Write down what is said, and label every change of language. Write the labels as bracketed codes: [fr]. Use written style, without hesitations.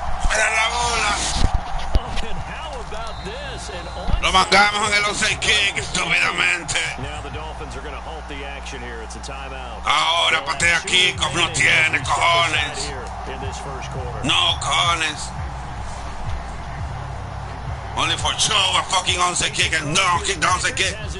[es] Mira la bola. [en] Oh, and how about this? [es] Lo mangamos en el onside kick, estúpidamente. [en] Now the Dolphins are going to halt the action here. It's a timeout. [es] Ahora patea kickoff, no tiene cojones. No cojones. [en] Only for show a fucking onside kick and no kick, onside kick.